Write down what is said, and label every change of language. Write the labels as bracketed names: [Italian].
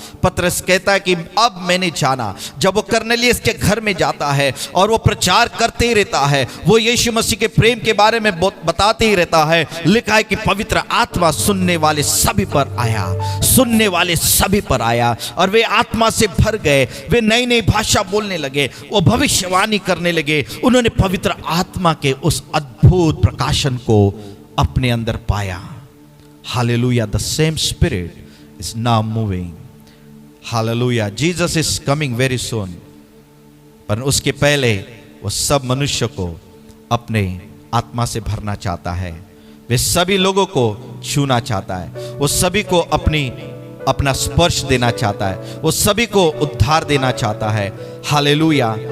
[Hindi] पतरस कहता है कि अब मैंने जाना, जब वो कर्नेलियस के घर में जाता है और वो प्रचार करते ही रहता है, वो यीशु मसीह के प्रेम के बारे में बताते ही रहता है, लिखा है कि पवित्र आत्मा सुनने वाले सभी पर आया, सुनने वाले सभी पर आया, और वे आत्मा से भर गए, वे नई नई भाषा बोलने लगे, वो भविष्यवाणी करने लगे। उन्होंने पवित्र आत्मा के उस अद्भुत प्रकाशन को अपने अंदर पाया। [English] Hallelujah, the same spirit is now moving. Hallelujah, Jesus is coming very soon. [Hindi] पर उसके पहले वो सब मनुष्य को अपने आत्मा से भरना चाहता है, वे सभी लोगों को छूना चाहता है, वो सभी को अपना स्पर्श देना चाहता है, वो सभी को उद्धार देना चाहता है। हालेलुया।